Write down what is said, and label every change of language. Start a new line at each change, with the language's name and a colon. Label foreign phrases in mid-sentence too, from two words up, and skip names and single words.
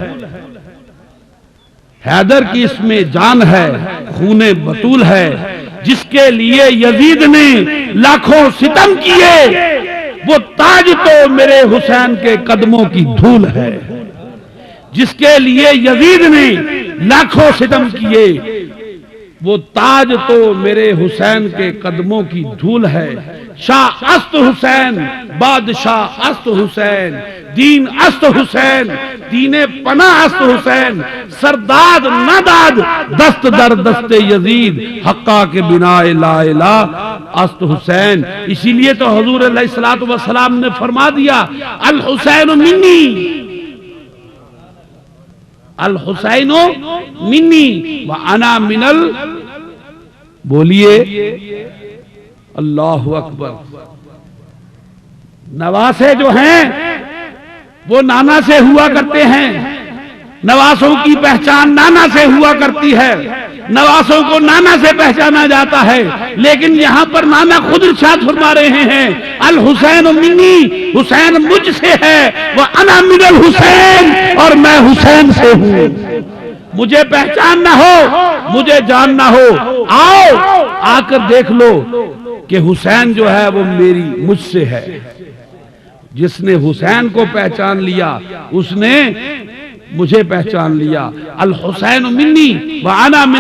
Urdu: حیدر کی اس میں جان ہے، خون بطول ہے، جس کے لیے یزید نے لاکھوں ستم کیے، وہ تاج تو میرے حسین کے قدموں کی دھول ہے۔ جس کے لیے یزید نے لاکھوں ستم کیے، وہ تاج تو میرے حسین کے قدموں کی دھول ہے۔
Persian: شاہ است حسین، بادشاہ است حسین، دین است حسین، دین پناہ است حسین، سرداد نداد دست در دست یزید، حقا کے بنا لا الہ است حسین۔
Urdu: اسی لیے تو حضور علیہ السلام نے فرما دیا
Arabic: الحسین منی، الحسین منی وانا من
Urdu: بولیے اللہ اکبر۔ نواسے جو ہیں وہ نانا سے ہوا کرتے ہیں، نواسوں کی پہچان نانا سے ہوا کرتی ہے، نواسوں کو نانا سے پہچانا جاتا ہے، لیکن یہاں پر نانا خود ارشاد فرما رہے ہیں
Arabic: الحسین منی،
Urdu: حسین مجھ سے ہے،
Arabic: وَأَنَا مِنَ الْحُسَيْن،
Urdu: اور میں حسین سے ہوں۔ مجھے پہچان نہ ہو، مجھے جان نہ ہو، آؤ آ کر دیکھ لو کہ حسین جو ہے وہ میری مجھ سے ہے۔ جس نے حسین کو پہچان لیا اس نے مجھے پہچان لیا،
Arabic: الحسین منی وانا من